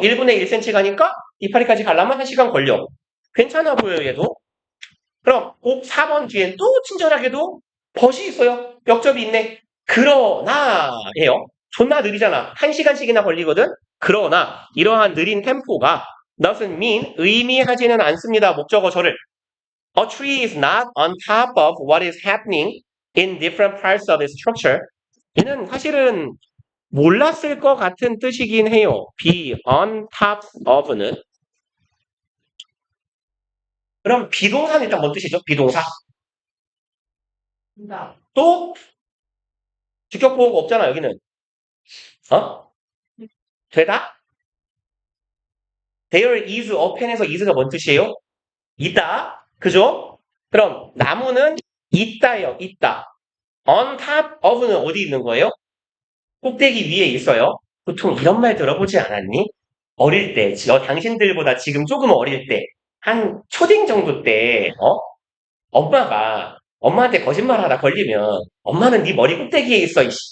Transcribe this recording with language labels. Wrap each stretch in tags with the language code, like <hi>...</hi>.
<ko>1분의 1cm 가니까 이파리까지 가려면 1시간 걸려. 괜찮아 보여요, 얘도. 그럼 꼭 4번 뒤엔 또 친절하게도 벗이 있어요. 역접이 있네. 그러나 예요. 존나 느리잖아. 1시간씩이나 걸리거든. 그러나 이러한 느린 템포가</ko> <en>doesn't mean</en> <ko>의미하지는 않습니다. 목적어절을.</ko> <en>A tree is not on top of what is happening in different parts of its structure.</en> <ko>얘는 사실은 몰랐을 것 같은 뜻이긴 해요.</ko> <en>be on top of</en> <ko>는. 그럼 비동사는 일단 뭔 뜻이죠? 비동사. 된다. 또 주격 보호가 없잖아 여기는. 어? 되다?</ko> <en>There is a pen</en> <ko>에서 is가 뭔 뜻이에요? 있다. 그죠? 그럼 나무는 있다요. 있다.</ko> <en>On top of</en> <ko>는 어디 있는 거예요? 꼭대기 위에 있어요. 보통 이런 말 들어보지 않았니? 어릴 때, 당신들보다 지금 조금 어릴 때, 한 초딩 정도 때, 엄마가 엄마한테 거짓말하다 걸리면 엄마는 네 머리 꼭대기에 있어.</ko>